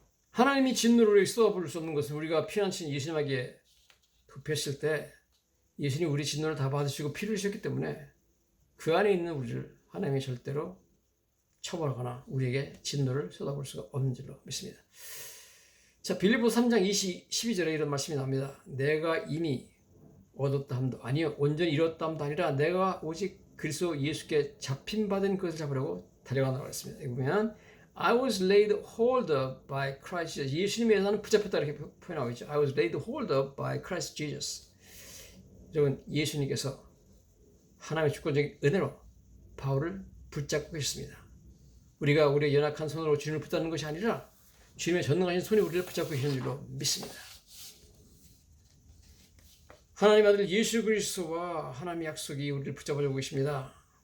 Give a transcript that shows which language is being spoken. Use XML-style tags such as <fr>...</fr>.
<ko>하나님이 진노를 쏟아부을 수 없는 것은 우리가 피난처인 예수님에게 도피했을 때 예수님이 우리 진노를 다 받으시고 피를 흘리셨기 때문에 그 안에 있는 우리를 하나님이 절대로 처벌하거나 우리에게 진노를 쏟아부을 수가 없는 줄로 믿습니다. 자, 빌립보서 3장 12절에 이런 말씀이 나옵니다. 내가 이미 얻었다 함도 아니요 온전히 이뤘다 함도 아니라 내가 오직 그리스도 예수께 잡힌받은 것을 잡으려고 달려가노라 했습니다. 여기 보면</ko> <en>I was laid hold of by Christ Jesus.</en> <ko>예수님에 나는 붙잡혔다 이렇게 표현하고 있죠.</ko> <en>I was laid hold of by Christ Jesus.</en> <ko>여러분, 예수님께서 하나님의 주권적인 은혜로 바울을 붙잡고 계셨습니다. 우리가 우리의 연약한 손으로 주님을 붙잡는 것이 아니라 주님의 전능하신 손이 우리를 붙잡고 계시는 줄로 믿습니다. 하나님 아들 예수 그리스도와 하나님의 약속이 우리를 붙잡아주고 계십니다.</ko>